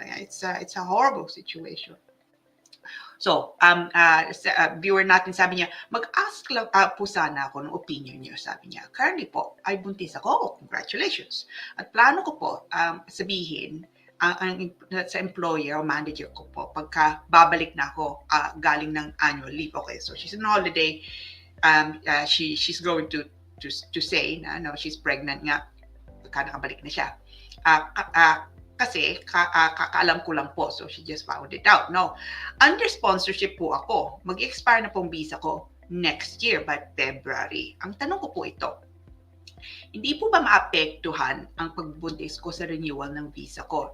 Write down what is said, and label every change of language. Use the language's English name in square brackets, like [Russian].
[English] It's a horrible situation. [Filipino] So, viewer natin sabi niya, mag-ask lang po sana ako ng opinion niyo, sabi niya. Currently po, ay buntis ako. Congratulations. At plano ko po sabihin sa employer o manager ko po pagka babalik na ako galing ng annual leave. [English] Okay, so she's on holiday. She's going to say na no, she's pregnant nga [Filipino] pagka nakabalik na siya. Kasi kakaalam ko lang po, [English] so she just found it out. [Filipino] No, under sponsorship po ako. Mag-expire na pong visa ko next year by February. Ang tanong ko po ito, hindi po ba maapektuhan ang pagbuntis ko sa renewal ng visa ko?